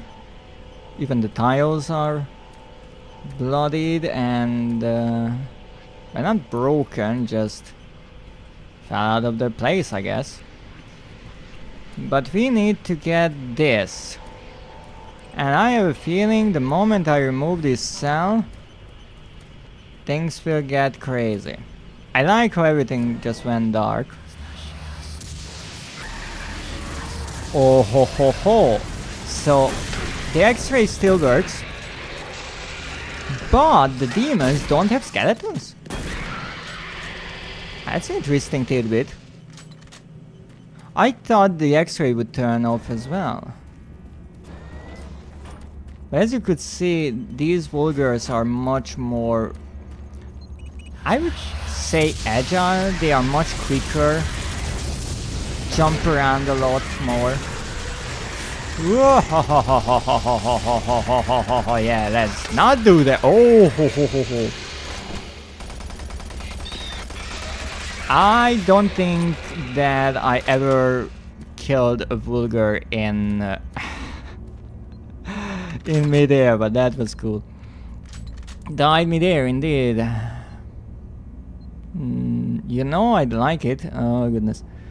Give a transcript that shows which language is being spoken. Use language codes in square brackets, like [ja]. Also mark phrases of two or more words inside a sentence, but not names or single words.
[en] Even the tiles are bloodied and well, not broken, just fell out of their place, I guess. But we need to get this. And I have a feeling the moment I remove this cell, things will get crazy. I like how everything just went dark. Oh ho ho ho! So the X-ray still works, but the demons don't have skeletons. That's an interesting tidbit. I thought the X-ray would turn off as well. But as you could see, these vulgars are much more, I would say, agile. They are much quicker. Jump around a lot more. Yeah, let's not do that. Oh, ho, ho, ho, ho. I don't think that I ever killed a vulgar in in midair, but that was cool. Died midair, indeed. You know I'd like it. Oh goodness.